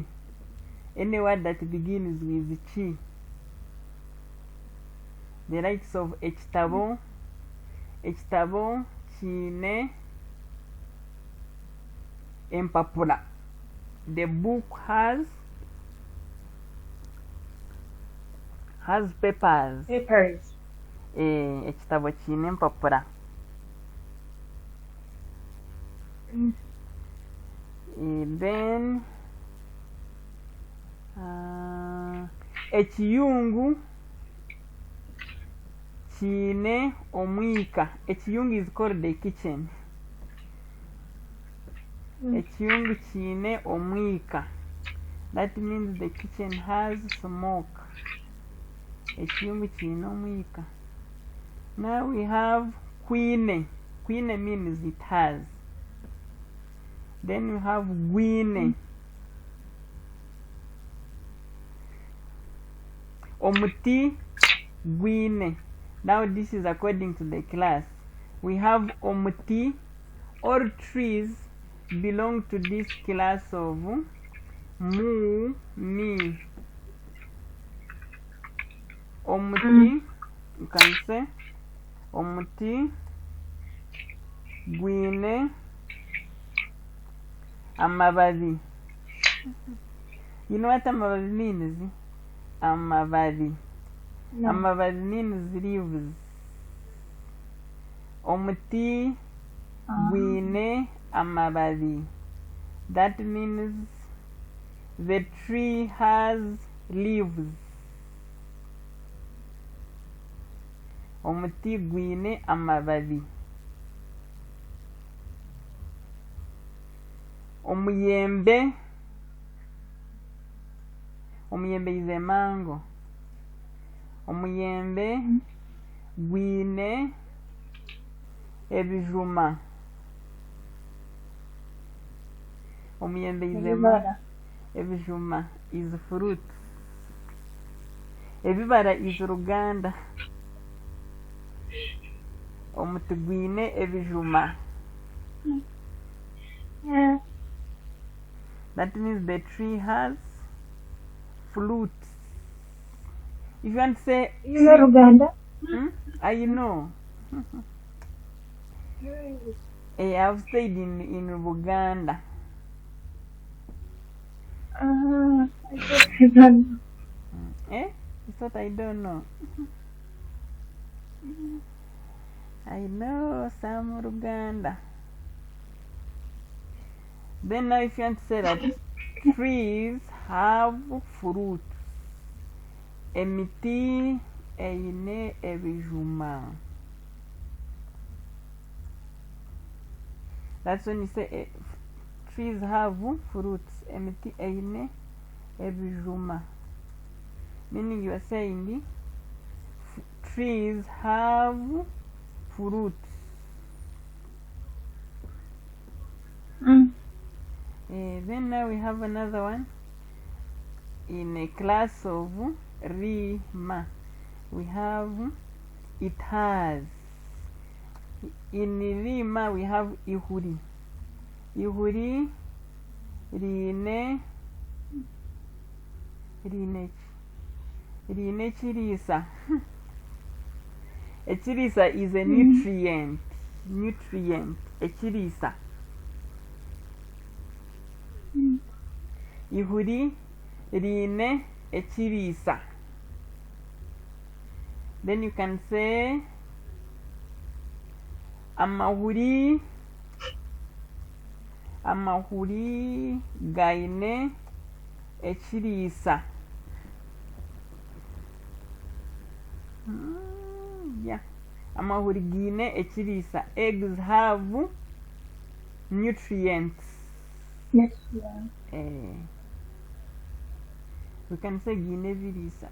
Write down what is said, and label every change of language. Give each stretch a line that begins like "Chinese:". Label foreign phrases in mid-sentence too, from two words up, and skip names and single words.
English: Any word that begins with chi, the likes of
Nyankole: ekitabo kine empapula.
English: The book has papers.
Nyankole: Ekitabo kine empapula. Then ekiyungu kine omwika.
English: Ekiyungu is called the kitchen.
Nyankole: Ekiyungu kine omwika.
English: That means the kitchen has smoke.
Nyankole: Ekiyungu kine omwika.
English: Now we have
Nyankole: kwine.
English: Kwine means it has. Then you have gwine.
Nyankole: Omuti gwine.
English: Now this is according to the class. We have omuti. All trees belong to this class of mu, mi.
Nyankole: Omuti,
English: you can say
Nyankole: omuti gwine amababi.
English: You know what amababi means? Amababi. No. Amababi means leaves.
Nyankole: Omuti gwine amababi.
English: That means the tree has leaves.
Nyankole: Omuti gwine amababi. Omuyembe.
English: Omuyembe is a mango.
Nyankole: Omuyembe gwine ebijuma.
English: Omuyembe is a mango. Ebijuma is fruit. Ebibara is Ruganda.
Nyankole: Omuti gwine ebijuma.
English: That means the tree has fruit. If you want to say you know Uganda? I know. I've stayed in Uganda. I don't know. It's what I don't know. I know some Uganda. Then now if you want to say that trees have fruit.
Nyankole: Emiti eine ebijuma.
English: That's when you say trees have fruits.
Nyankole: Emiti eine ebijuma.
English: Meaning you are saying trees have fruits. Then now we have another one in a class of rima. We have it has. In rima we have ihuri.
Nyankole: Ihuri rine chirisa.
English: A chirisa is a nutrient.
Nyankole: A chirisa. Ihuri rine a chirisa.
English: Then you can say
Nyankole: amahuri gaine a chirisa. Yeah, amahuri gine a chirisa.
English: Eggs have nutrients. Yes, yeah. We can say
Nyankole: gine virisa.